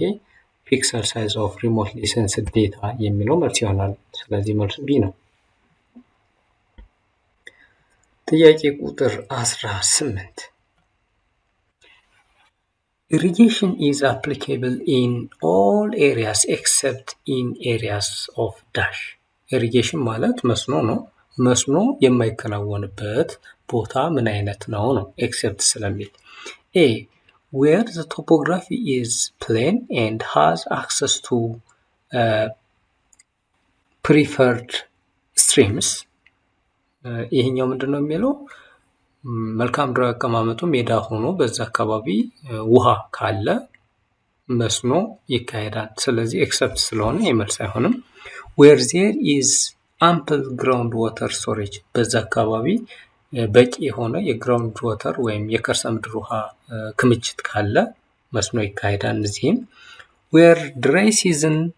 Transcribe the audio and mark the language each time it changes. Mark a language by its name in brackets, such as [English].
[Amharic] ይሄ ፒክሰል ሳይዝ ኦፍ ሪሞትሊ ሴንስድ ዴታ የሚለው መልስ ይሆናል። ስለዚህ መልሱ ቢ ነው። ጥያቄ ቁጥር 18 [English] Irrigation is applicable in all areas except in areas of dash. [Amharic] Irrigation ማለት መስኖ ነው። መስኖ የማይከናወንበት ቦታ ምን አይነት ነው ነው except ስለሚል [English] A where the topography is plain and has access to preferred streams. [Amharic] ይሄኛው ምንድነው የሚለው? መልካም ምድራዊ አቀማመጡ ሜዳ ሆኖ በዛ አካባቢ ውሃ ካለ መስኖ ይካሄዳል። ስለዚህ ኤክሰፕት ስለሆነ የመልስ አይሆንም። [English] where there is ample ground water storage [Amharic] በዛ አካባቢ በቂ የሆነ የግራውንድ ዋተር ወይም የከርሰ ምድር ውሃ ክምችት ካለ መስኖ ይካሄዳል። እዚህም [English] where dry season